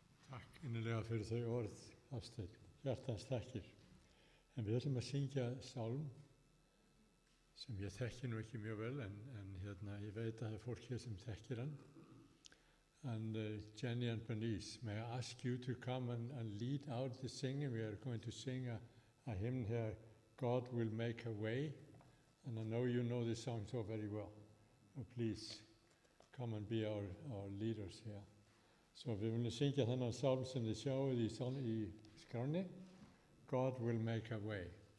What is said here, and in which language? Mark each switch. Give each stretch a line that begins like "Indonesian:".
Icelandic: Takk innilega fyrir þau orð, Hafsteinn, hjartans þakkir. En við ætlum að syngja sálm sem ég þekki nú ekki mjög vel, en ég veit að það er fólk hér sem þekkir hann.
English: And Jenny and Bernice, may I ask you to come and lead out the singing? We are going to sing a hymn here, God Will Make a Way. And I know you know this song so very well. So please come and be our leaders here.
Icelandic: Så vi vil syngja þennan sálm sem þið sjáuð í skránni, God Will Make a Way.